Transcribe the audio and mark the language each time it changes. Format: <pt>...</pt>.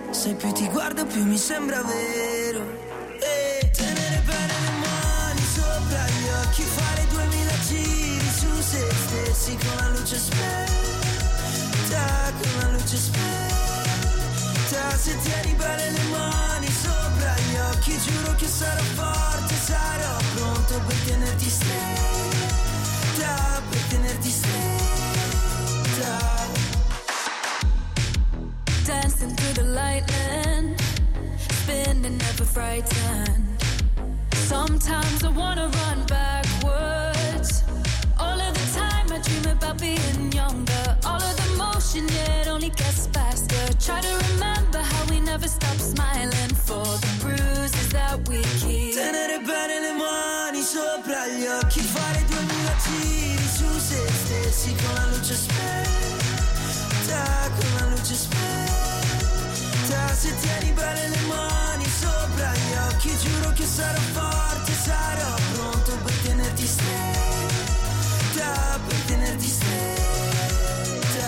<it>Se più ti guardo più mi sembra vero. E tenere bene le mani sopra gli occhi, fare 2000 giri su se stessi con la luce spenta, con la luce spenta. Se tieni bene le mani sopra gli occhi, giuro che sarò forte, sarò pronto per tenerti stretta, per tenerti stretta.</it> <en>Dancing through the lightning, spinning up a frightened. Sometimes I wanna run backwards. All of the time I dream about being younger. All of the motion, it only gets faster. Try to remember how we never stop smiling for the bruises that we keep.</en> <it>Tenere bene le mani sopra gli occhi, fare 2000 giri su se stessi con la luce spenta, con la luce spenta. Se tieni bene le mani sopra gli occhi. occhi, giuro che sarò forte, sarò pronto per tenerti stretta, per tenerti stretta.</it>